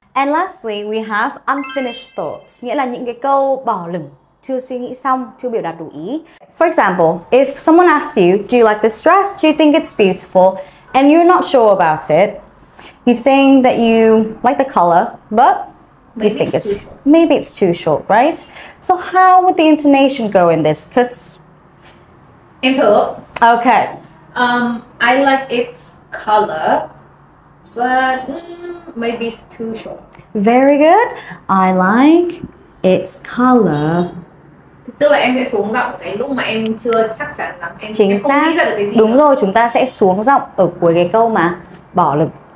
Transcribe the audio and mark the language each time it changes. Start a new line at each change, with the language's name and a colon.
English: And lastly, we have unfinished thoughts,
Vietnamese: nghĩa là những cái câu bỏ lửng, chưa suy nghĩ xong, chưa biểu đạt đủ ý.
English: For example, if someone asks you, do you like this dress? Do you think it's beautiful? And you're not sure about it. You think that you like the color, but you think maybe it's too short, right? So how would the intonation go in this?
Vietnamese: Em thử.
English: Okay. I like its color, but maybe it's too short. Very good. I like its color.
Vietnamese: Tức là em sẽ xuống giọng cái lúc mà em chưa chắc chắn lắm, em Chính không xác. nghĩ ra được cái gì. Đúng rồi, chúng ta sẽ xuống giọng ở cuối cái câu mà bỏ lửng.